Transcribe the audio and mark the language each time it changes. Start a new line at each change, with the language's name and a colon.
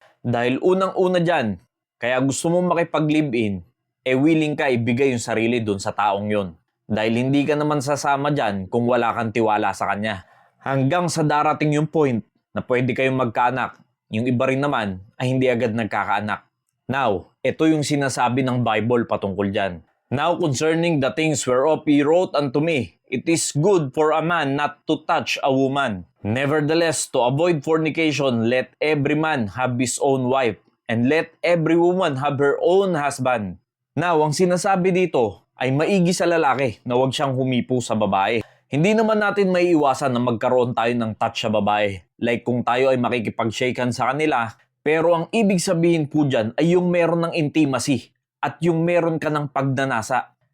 Filipino: Dahil unang-una dyan, kaya gusto mo makipag-live-in, willing ka ibigay yung sarili dun sa taong yon. Dahil hindi ka naman sasama dyan kung wala kang tiwala sa kanya. Hanggang sa darating yung point na pwede kayong magkaanak, yung iba rin naman ay hindi agad nagkakaanak. Now, ito yung sinasabi ng Bible patungkol dyan.
English: Now concerning the things whereof he wrote unto me, it is good for a man not to touch a woman. Nevertheless, to avoid fornication, let every man have his own wife, and let every woman have her own husband.
Filipino: Now, ang sinasabi dito ay maigi sa lalaki na huwag siyang humipo sa babae. Hindi naman natin maiiwasan na magkaroon tayo ng touch sa babae. Like kung tayo ay makikipag-shakehan sa kanila, pero ang ibig sabihin po dyan ay yung meron ng intimacy at yung meron ka ng pagnanasa.